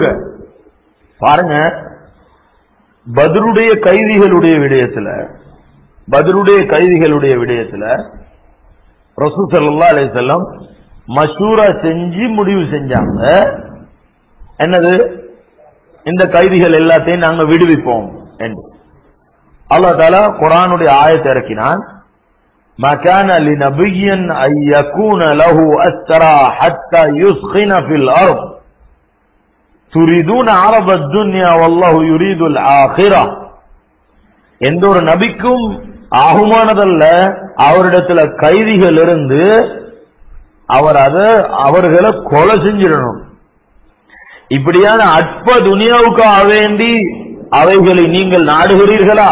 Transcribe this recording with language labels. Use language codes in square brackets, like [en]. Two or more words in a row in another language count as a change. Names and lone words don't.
[ta] பாருங்க, பத்ருடைய கைதிகளுடைய விடயத்துல ரசூல் [ar] صلى الله عليه وسلم [ta] மஷூரா செஞ்சு முடிவு செஞ்சாங்க. என்னது? இந்த கைதிகள் எல்லாத்தையும் நாங்க விடுவிப்போம் என்று. [ar] الله تعالى [ta] குர்ஆனுடைய ஆயத்தை இறக்கினான், [ar] ما كان لنبي أن يكون له أسرى حتى يسخن في الأرض تريدون عرض الدنيا والله يريد الآخرة. [ta] எந்த ஒரு நபிக்கும் ஆகுமானதல்ல அவரிடத்துல கைதிகள் இருந்து அவர்களை கொலை செஞ்சிடணும். இப்படியான அற்ப துனியாவுக்காக வேண்டி அவைகளை நீங்கள் நாடுகிறீர்களா?